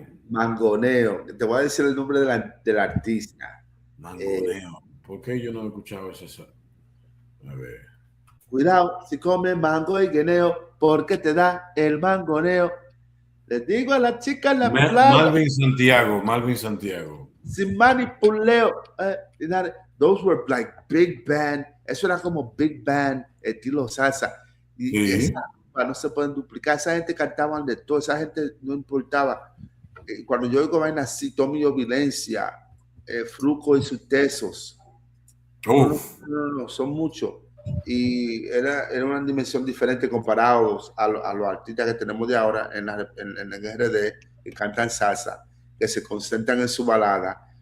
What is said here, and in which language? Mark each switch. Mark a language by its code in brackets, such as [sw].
[es] Mangoneo. Te voy a decir el nombre del artista. Mangoneo. ¿Por qué yo no he escuchado eso? A ver. Cuidado si comes mango y guineo, porque te da el mangoneo. Les digo a la chica en la playa. Malvin Santiago. Sin manipuleo. [en] Those were like big band. [es] Eso era como big band, estilo salsa. Y esa no se pueden duplicar. Esa gente cantaban de todo. Esa gente no importaba. Cuando yo oigo vainas así, Tommy Violencia, Fruco y sus tesos. No, son muchos. Y era una dimensión diferente comparados a los artistas que tenemos de ahora en el RD, que cantan salsa, que se concentran en su balada.